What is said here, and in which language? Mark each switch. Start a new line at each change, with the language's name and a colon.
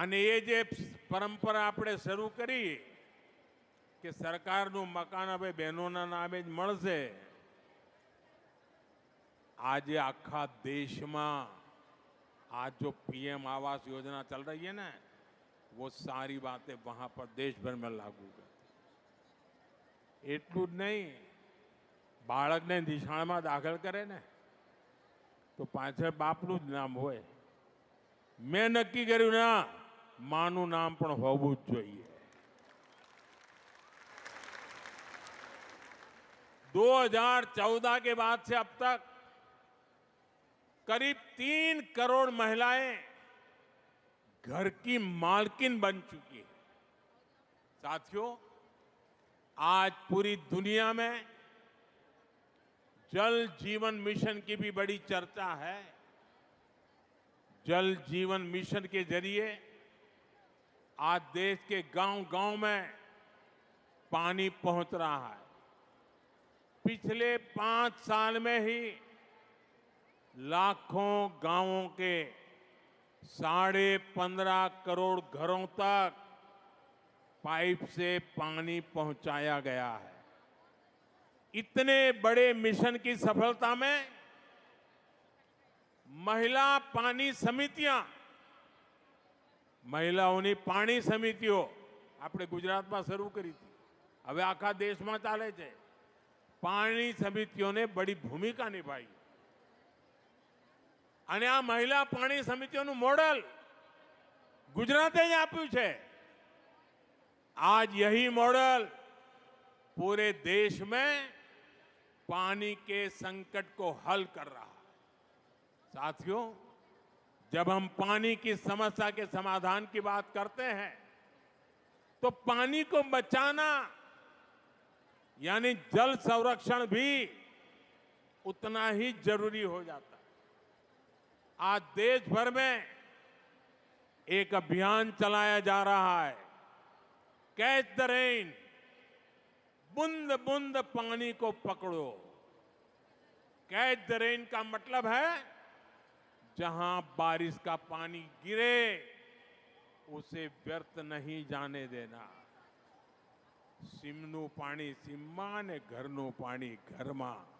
Gujarati: અને એ જે પરંપરા આપણે શરૂ કરી કે સરકારનું મકાન હવે બહેનોના નામે જ મળશે, આજે આખા દેશમાં
Hindi: आज जो पीएम आवास योजना चल रही है ना, वो सारी बातें वहां पर देश भर में लागू कर।
Gujarati: એટલું જ નહીં, બાળકને નિશાળમાં દાખલ કરે ને તો પાછળ બાપનું જ નામ હોય. મેં નક્કી કર્યું ના, માનું નામ પણ હોવું જ જોઈએ.
Hindi: 2014 के बाद से अब तक करीब 3 करोड़ महिलाएं घर की मालकिन बन चुकी है. साथियों, आज पूरी दुनिया में जल जीवन मिशन की भी बड़ी चर्चा है. जल जीवन मिशन के जरिए आज देश के गांव-गांव में पानी पहुंच रहा है. पिछले 5 साल में ही लाखों गांवों के 15.5 करोड़ घरों तक पाइप से पानी पहुंचाया गया है. इतने बड़े मिशन की सफलता में महिला पानी समितियां,
Gujarati: મહિલાઓની પાણી સમિતિઓ આપણે ગુજરાતમાં શરૂ કરી હતી, હવે આખા દેશમાં ચાલે છે. પાણી સમિતિઓને
Hindi: બડી ભૂમિકા નિભાઈ
Gujarati: અને આ મહિલા પાણી સમિતિઓનું મોડલ ગુજરાતે જ આપ્યું છે.
Hindi: आज यही मॉडल पूरे देश में पानी के संकट को हल कर रहा है. साथियों, जब हम पानी की समस्या के समाधान की बात करते हैं तो पानी को बचाना यानी जल संरक्षण भी उतना ही जरूरी हो जाता है. आज देश भर में एक अभियान चलाया जा रहा है, कैच द रेन, बूंद बूंद पानी को पकड़ो. कैच द रेन का मतलब है जहां बारिश का पानी गिरे उसे व्यर्थ नहीं जाने देना.
Gujarati: सीमનું પાણી सीमમાં ને ઘરનું પાણી ઘરમાં.